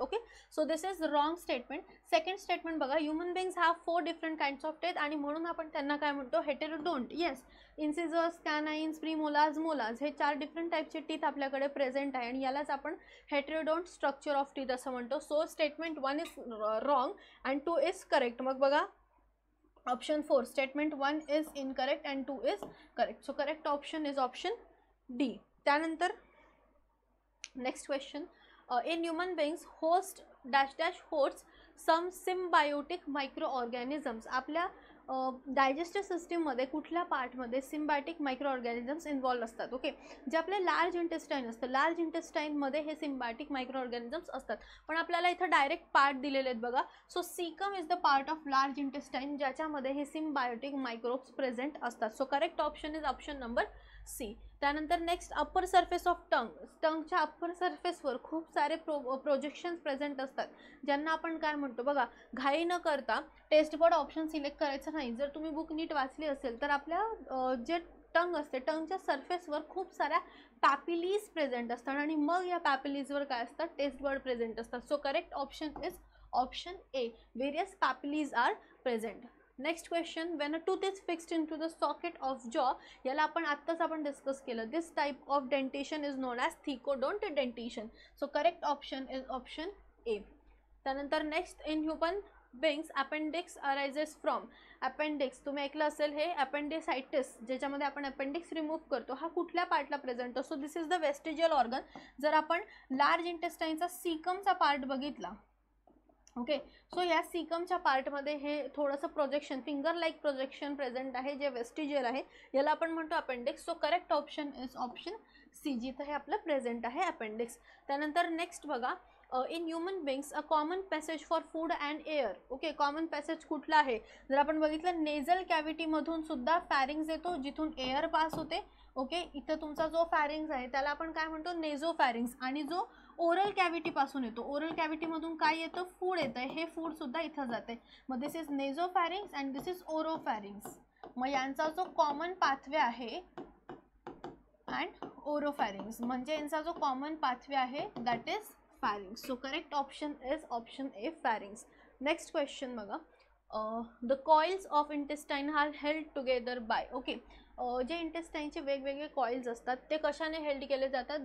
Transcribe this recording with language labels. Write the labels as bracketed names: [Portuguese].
[English] Okay, so this is wrong statement. Second statement बघा, human beings have 4 different kinds of teeth [Marathi] आणि म्हणून आपण त्यांना काय म्हणतो, [English] Heterodont. [Marathi] येस, इन्सिजर्स, कॅनाइन्स, प्रीमोलार्स, मोलार्स हे 4 डिफरंट टाईपचे टीथ आपल्याकडे प्रेझेंट आहे आणि यालाच आपण हेटेरोडोंट स्ट्रक्चर ऑफ टीथ असं म्हणतो. [English] So statement 1 is wrong and 2 is correct. [Marathi] मग बघा, [English] Option 4 statement 1 is incorrect and 2 is correct. So correct option is option D. त्यानंतर next question, in human beings host dash dash host some symbiotic micro organisms. [Marathi] आपल्या digestive सिस्टीममध्ये कुठल्या पार्टमध्ये symbiotic micro organisms involve असतात. Okay, जे आपले large intestine असतं, large इंटेस्टाईनमध्ये हे सिम्बायोटिक मायक्रो ऑर्गॅनिझम्स असतात. पण आपल्याला इथं डायरेक्ट पार्ट दिलेले आहेत बघा. [English] so caecum is the part of large intestine [Marathi] ज्याच्यामध्ये हे सिम्बायोटिक मायक्रोब्स प्रेझेंट असतात. [English] So correct option is option number C. त्यानंतर next, upper surface of tongue. [Marathi] टंगच्या upper सरफेसवर खूप सारे प्रोजेक्शन्स प्रेझेंट असतात ज्यांना आपण काय म्हणतो. बघा, घाई न करता टेस्ट बोर्ड ऑप्शन सिलेक्ट करायचं नाही. जर तुम्ही बुक नीट वाचली असेल तर आपल्या जे टंग असते, टंगच्या सरफेसवर खूप साऱ्या पॅपिलीज प्रेझेंट असतात आणि मग या पॅपिलीजवर काय असतात, टेस्ट बर्ड प्रेझेंट असतात. [English] So correct option is option A, various papillae are present. Next question, when a tooth is fixed into the socket of jaw. [Marathi] याला आत्ताच आपण डिस्कस केलं. [English] This type of dentition is known as thecodont dentition. So correct option is option A. त्यानंतर next, in human beings appendix arises from. [Marathi] Appendix तुम्ही ऐकलं असेल, हे अपेंडिसायटिस ज्याच्यामध्ये आपण अपेंडिक्स रिमूव्ह करतो, हा कुठल्या पार्टला प्रेझेंट असतो. [English] This is the vestigial organ. [Marathi] जर आपण लार्ज इंटेस्टाईनचा सीकमचा पार्ट बघितला, ओके, सो या सीकमच्या पार्टमध्ये हे थोडंसं projection, finger like projection present आहे जे वेस्टिजियल आहे, याला आपण म्हणतो appendix. [English] so correct option is option C, [Marathi] जिथं हे आपलं प्रेझेंट आहे अपेंडिक्स. त्यानंतर नेक्स्ट बघा, [English] In human beings a common passage for food and air. [Marathi] Okay, common passage कुठला आहे? जर आपण बघितलं नेझल कॅव्हिटीमधून सुद्धा फॅरिंग्स येतो जिथून एअर पास होते. ओके, इथं तुमचा जो फॅरिंग्स आहे त्याला आपण काय म्हणतो? नेझोफॅरिंग्स. आणि जो ओरल कॅव्हिटीपासून येतो, ओरल कॅव्हिटीमधून काय येतं? फूड येतं. हे फूड सुद्धा इथं जाते. मग [English] This is nasopharynx and this is oropharynx. [Marathi] मग यांचा जो कॉमन पाथवे आहे अँड ओरोफॅरिंग्स, म्हणजे यांचा जो कॉमन पाथवे आहे [English] That is pharynx. So correct option is option A, pharynx. Next question [Marathi] बघा. [English] The coils of intestine are held together by. [Marathi] Okay, जे इंटेस्टाईनचे वेगवेगळे कॉइल्स असतात ते कशाने हेल्ड केले जातात?